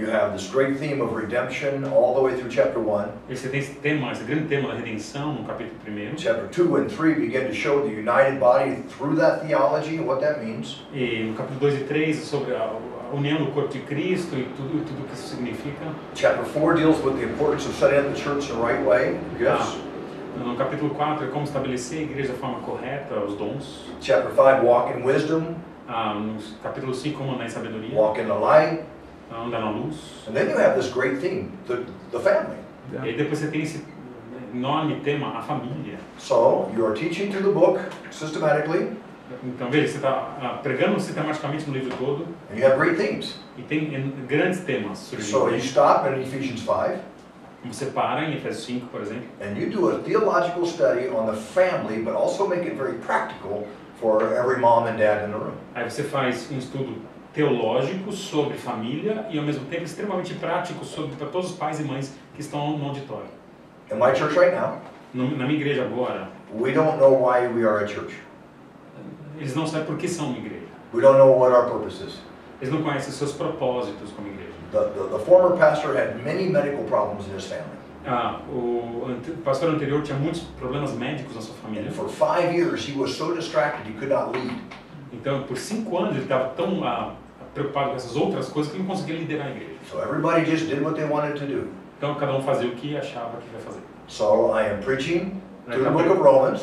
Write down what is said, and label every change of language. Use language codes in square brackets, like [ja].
[en] You have this great theme of redemption all the way through chapter 1. [pt] E você tem esse tema, esse grande tema da redenção no capítulo 1. [en] Chapter 2 and 3 begin to show the united body through that theology and what that means. [pt] E no capítulo 2 e 3 sobre a união do corpo de Cristo e tudo o que isso significa. [en] Chapter 4 deals with the importance of setting up the church in the right way. Yes. [pt] No capítulo 4 é como estabelecer a igreja da forma correta, os dons. [en] Chapter 5, walk in wisdom. [pt] No capítulo 5, como andar em sabedoria. [en] Walk in the light. [pt] Andar na luz. [en] And then you have this great theme, the family. [pt] E aí depois você tem esse enorme tema, a família. [en] So you are teaching through the book systematically. [pt] Então veja, você está pregando sistematicamente no livro todo. [en] And you have great themes. [pt] E tem grandes temas surgindo. [en] So you stop in Ephesians 5. [pt] Você para em Efésios 5, por exemplo. [en] And you do a theological study on the family, but also make it very practical for every mom and dad in the room. [pt] Aí você faz um estudo teológico sobre família e ao mesmo tempo extremamente prático para todos os pais e mães que estão no auditório. [en] In my church right now, [pt] Na minha igreja agora, [en] we don't know why we are a church. [pt] eles não sabem por que são uma igreja. [en] We don't know what our purpose is. [pt] Eles não conhecem os seus propósitos como igreja. [en] The former pastor had many medical problems in his family. [pt] O pastor anterior tinha muitos problemas médicos na sua família. [en] And for 5 years, he was so distracted he could not lead. [pt] Então, por 5 anos ele estava tão preocupado com essas outras coisas que não conseguia liderar a igreja. [en] So everybody just did what they wanted to do. [pt] Então, cada fazia o que achava que ia fazer. [en] So I am preaching through the book of Romans.